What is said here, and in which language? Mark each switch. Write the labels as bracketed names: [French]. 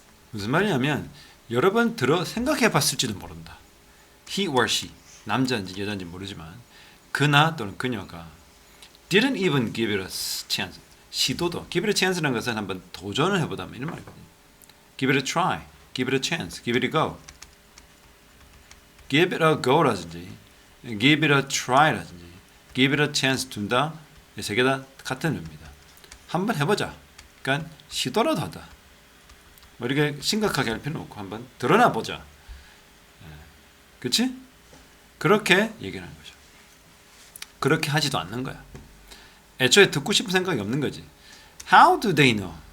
[Korean] 무슨 말이냐면 여러 번 생각해 봤을지도 모른다. [English] He or she. [Korean] 남자인지 여자인지 모르지만 그나 또는 그녀가 [English] didn't even give it a chance. [Korean] 시도도. give it a chance라는 것은 한번 도전을 해보다 이런 말이거든요. [English] give it a try. give it a chance. give it a go. give it a go라든지 give it a try라든지 give it a chance [Korean] 둘 다 세 개 다 같은 의미입니다. 한번 해보자. 그러니까 시도라도 하다. 뭐 이렇게 심각하게 할 필요는 없고 한번 드러나 보자. 그렇지? 그렇게 얘기하는 거죠. 그렇게 하지도 않는 거야. 애초에 듣고 싶은 생각이 없는 거지. [English] How do they know?